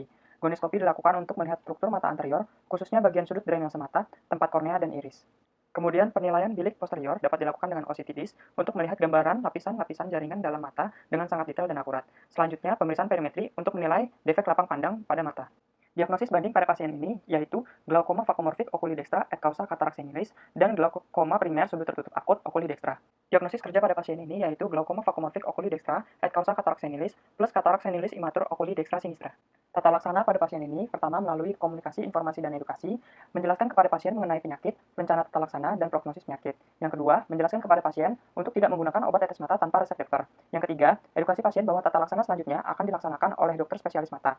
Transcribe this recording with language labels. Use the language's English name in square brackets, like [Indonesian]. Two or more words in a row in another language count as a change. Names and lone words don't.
[Indonesian] Gonioskopi dilakukan untuk melihat struktur mata anterior, khususnya bagian sudut drainase mata, tempat kornea dan iris. Kemudian penilaian bilik posterior dapat dilakukan dengan OCT-DIS untuk melihat gambaran lapisan-lapisan jaringan dalam mata dengan sangat detail dan akurat. Selanjutnya, pemeriksaan perimetri untuk menilai defek lapang pandang pada mata. Diagnosis banding pada pasien ini yaitu glaukoma vakuomorfik [Latin] okuli dextra et causa [Indonesian] katarak senilis dan glaukoma primer sudut tertutup akut [Latin] okuli dextra. [Indonesian] Diagnosis kerja pada pasien ini yaitu glaukoma vakuomorfik [Latin] okuli dextra et causa [Indonesian] katarak senilis plus katarak senilis imatur [Latin] okuli dextra sinistra. [Indonesian] Tata laksana pada pasien ini pertama melalui komunikasi, informasi, dan edukasi, menjelaskan kepada pasien mengenai penyakit, rencana tata laksana, dan prognosis penyakit. Yang kedua, menjelaskan kepada pasien untuk tidak menggunakan obat tetes mata tanpa resep dokter. Yang ketiga, edukasi pasien bahwa tata laksana selanjutnya akan dilaksanakan oleh dokter spesialis mata.